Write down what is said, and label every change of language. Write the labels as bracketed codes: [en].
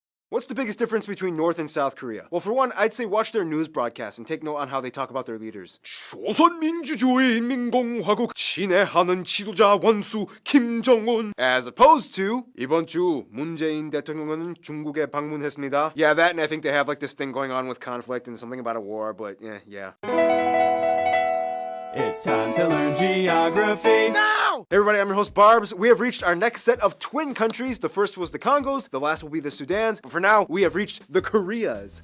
[en] What's the biggest difference between North and South Korea? Well, for one, I'd say watch their news broadcasts and take note on how they talk about their leaders. [ko] 조선민주주의인민공화국 친애하는 지도자 원수 김정은. [en] As opposed to [ko] 이번 주 문재인 대통령은 중국에 방문했습니다. [en] Yeah, that, and I think they have like this thing going on with conflict and something about a war, but yeah. It's time to learn geography now! Hey everybody, I'm your host Barbs. We have reached our next set of twin countries. The first was the Congos, the last will be the Sudans, but for now, we have reached the Koreas.